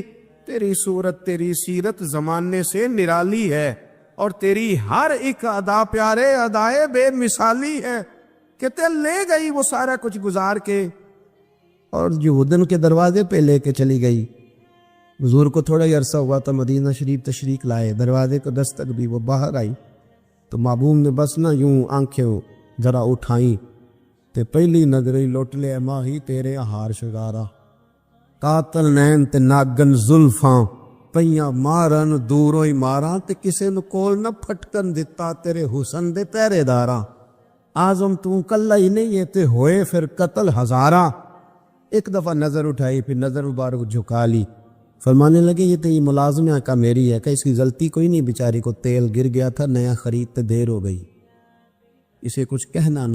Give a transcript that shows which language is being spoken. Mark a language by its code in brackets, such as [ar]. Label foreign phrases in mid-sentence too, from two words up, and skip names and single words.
[ur] تیری صورت تیری سیرت زمانے سے نرالی ہے، اور تیری ہر ایک ادا پیارے ادائے بے مثالی ہے، کہتے لے گئی وہ سارا کچھ گزار کے، اور یہودن کے دروازے پہ لے کے چلی گئی۔ حضور کو تھوڑا ہی عرصہ ہوا تھا مدینہ شریف تشریف لائے، دروازے کو دستک بھی، وہ باہر آئی تو محبوب نے بس نہ یوں آنکھیں ذرا اٹھائیں [pa] تے پہلی نظری لٹ لے ماہی تیرے ہار شگارا، قاتل نین تے ناگن زلفاں پئیاں مارن دوروں ہی ماراں تے کسے نو کول نہ پھٹکن دتا تیرے حسن دے پہرے داراں، آزم تو کلہ ہی نہیں ہے تے ہوئے پھر قتل ہزاراں۔ [ur] ایک دفعہ نظر اٹھائی، پھر نظر مبارک جھکا لی، فرمانے لگے یہ تو یہ ملازمہ کا میری ہے، کہ اس کی غلطی کوئی نہیں، بیچاری کو تیل گر گیا تھا، نیا خریدتے دیر ہو گئی، اسے کچھ کہنا نہ۔